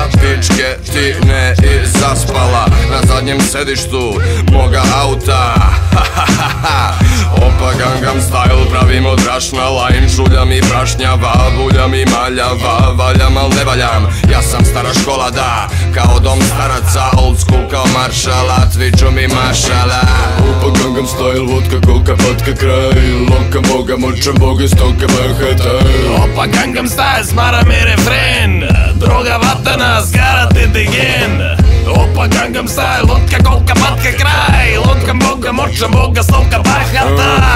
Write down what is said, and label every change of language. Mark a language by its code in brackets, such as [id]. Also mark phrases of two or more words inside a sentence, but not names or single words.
[sr] Pičke ti ne i zaspala na zadnjem sedištu moga auta. Opa Gangnam Style, pravim od brašna lajn. Žulja mi prašnjava, bulja mi maljava. Valjam al ne valjam, ja sam stara škola da. Kao dom staraca, [en] old school [sr] kao maršala. Tviču mi mašala. Opa Gangnam Style, vodka, kolka, batka, kraj. Lokam Boga, močam Boga, stovka, bahata. Opa Gangnam Style, smara mi refren. Droga, vatanas, karate degen. Opa Gangnam Style, vodka, kolka, batka, kraj. Lotkam Boga, močam Boga, stovka, bahata.